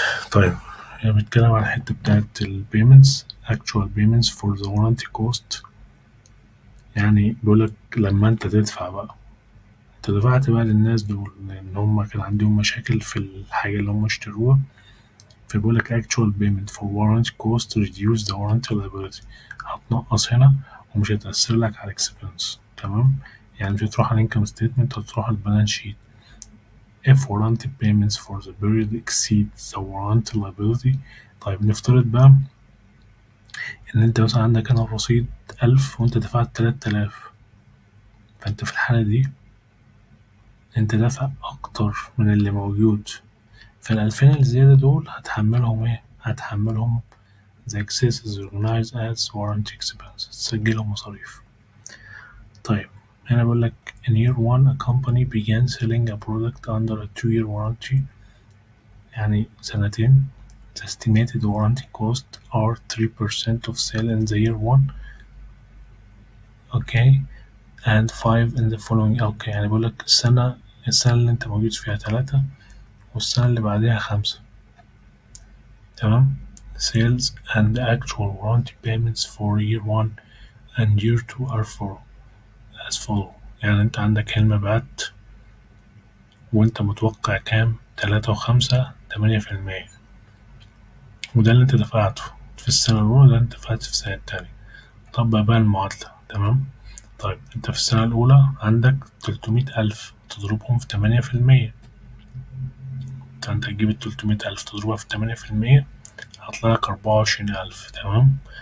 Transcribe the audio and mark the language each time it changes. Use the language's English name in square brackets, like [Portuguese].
[Arabic] طيب هي بتتكلم على الحتة بتاعت ال [English] payments actual payments for the warranty cost، [Arabic] يعني بيقولك لما أنت تدفع بقى، أنت دفعت بقى للناس دول لأن هما كان عندهم مشاكل في الحاجة اللي هما اشتروها، فبيقولك [English] actual payment for warranty cost reduce the warranty liability، [Arabic] هتنقص هنا ومش هتأثر لك على expense، تمام. يعني مش هتروح على income statement، هتروح على البالانس شيت. [English] if warranty payments for the period exceed the warranty liability. [Arabic] طيب نفترض بقى إن أنت مثلا عندك هنا الرصيد 1000 وأنت دفعت 3000، فأنت في الحالة دي أنت دافع أكتر من اللي موجود، فال2000 الزيادة دول هتحملهم إيه؟ هتحملهم [English] the excess is recognized as warranty expense، [Arabic] تسجلهم مصاريف. طيب هنا بيقول لك [English] in year 1 a company began selling a product under a 2-year warranty، [Arabic] يعني سنتين. [English] the estimated warranty cost are 3% of sale in the year 1 okay and 5 in the following. [Arabic] يعني بيقول لك السنة اللي انت موجود فيها 3 والسنة اللي بعديها 5. تمام. [English] sales and actual warranty payments for year 1 and year 2 are as follow. [Arabic] يعني انت عندك المبيعات وانت متوقع كام؟ 3 و5 8%، وده اللي انت دفعته في السنة الأولى، ده انت دفعت في السنة التانية. طبق بقى المعادلة. تمام. طيب انت في السنة الأولى عندك 300,000 تضربهم في 8%، فانت تجيب 300,000 تضربها في 8% هطلعلك 24,000. تمام.